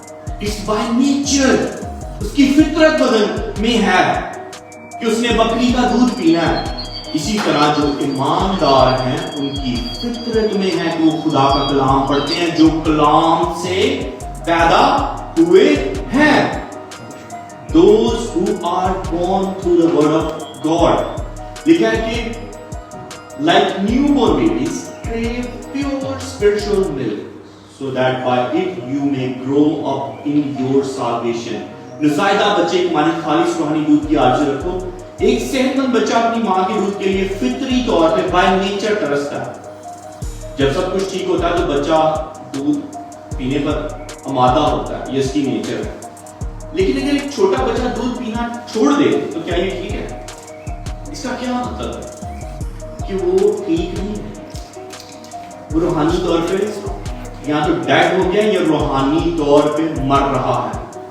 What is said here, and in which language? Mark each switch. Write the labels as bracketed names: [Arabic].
[English] it's by nature, [Urdu] اس کی فطرت بدن میں ہے کہ اس نے بکری کا دودھ پینا ہے. اسی طرح جو ایماندار ہیں ان کی فطرت میں ہے کہ وہ خدا کا کلام پڑھتے ہیں جو کلام سے پیدا ہوئے ہیں. [English] Those who are born through the word of God. [Urdu] لکھا ہے کہ [English] like newborn babies crave pure spiritual milk so that by it you may grow up in your salvation. [Urdu] نزائیدہ بچے کی مانی خالص روحانی دودھ کی آرزو رکھو. ایک صحت مند بچہ اپنی ماں کے دودھ کے لیے فطری طور پہ بائی نیچر ترستا ہے. جب سب کچھ ٹھیک ہوتا ہے تو بچہ دودھ پینے پر آمادہ ہوتا ہے, یہ اس کی نیچر ہے. لیکن اگر ایک چھوٹا بچہ دودھ پینا چھوڑ دے تو کیا یہ ٹھیک ہے؟ اس کا کیا مطلب ہے کہ وہ ٹھیک نہیں ہے, وہ روحانی طور پہ یا تو ڈیڈ ہو گیا یا روحانی طور پہ مر رہا ہے.